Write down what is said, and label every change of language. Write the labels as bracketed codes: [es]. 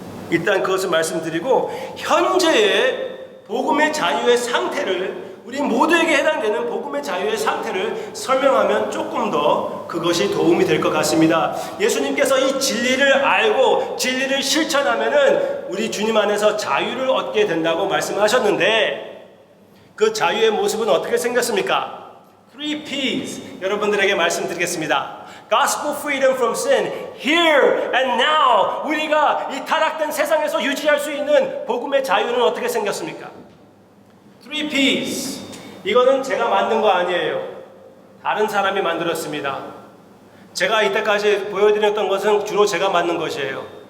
[ko] 일단 그것을 말씀드리고, 현재의 복음의 자유의 상태를, 우리 모두에게 해당되는 복음의 자유의 상태를 설명하면 조금 더 그것이 도움이 될 것 같습니다. 예수님께서 이 진리를 알고 진리를 실천하면은 우리 주님 안에서 자유를 얻게 된다고 말씀하셨는데, 그 자유의 모습은 어떻게 생겼습니까? 3 P's 여러분들에게 말씀드리겠습니다. [en] Gospel freedom from sin, here and now. [ko] 우리가 이 타락된 세상에서 유지할 수 있는 복음의 자유는 어떻게 생겼습니까? [en] 3 P's. [ko] 이거는 제가 만든 거 아니에요. 다른 사람이 만들었습니다. 제가 이때까지 보여드렸던 것은 주로 제가 만든 것이에요.